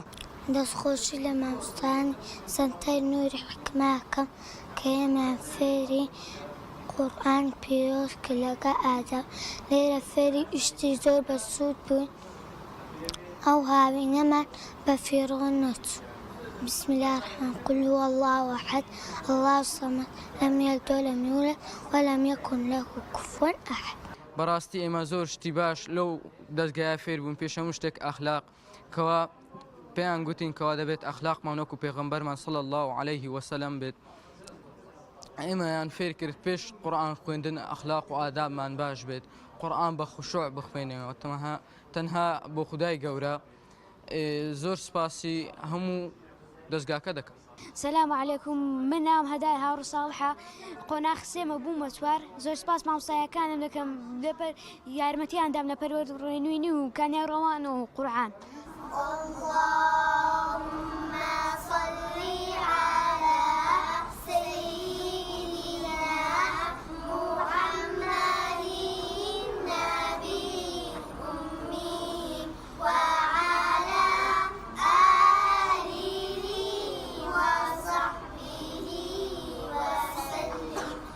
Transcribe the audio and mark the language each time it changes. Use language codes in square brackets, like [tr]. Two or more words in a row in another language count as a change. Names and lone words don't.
[ckb] دەستخۆشی لە مامۆستایانی سەنتەر نوری حکمەکەم کە ئێمە فێری قورئان پیرۆز کرد لەگەڵ ئاداب. لێرە فێری ئیشتی زۆر بەسوود بووین، ئەو هاوینەمان بە فێرۆ نەچوو. [ar] بسم الله الرحمن قل هو الله أحد الله الصمد لم يلد ولم يولد ولم يكن له كفوا أحد. [ckb] بەڕاستی ئێمە زۆر شتی باش لەو دەستگایە فێر بوون. پێش هەموو شتێک ئەخلاق کەوا پێیان گوتین کەوا دەبێت ئەخلاقمان وەکو پێغەمبەرمان [ar] صلی الله عليه وسلم [ckb] بێت. ئێمەیان فێر کرد پێش قورئان خوێندن ئەخلاق و ئادابمان باش بێت، قورئان بە خوشوع بخوێنەوە تەنها بۆ خودای گەورە. زۆر سپاسی هەموو دەستگاکە دەکەم. [ar] سلام علیکم، [ckb] من نام هەدای هاڕ ساڵحە قۆناغ سێمە بوومە چوار. زۆر سپاس مامۆستایەکانم دەکەم لەبەر یارمەتیاندام لە پەروەردەڕێنووینی و کانیای ڕەوان و قورئان. [ar] اللهم صل على سيدنا محمد النبي الأمي وعلى آله وصحبه وسلم.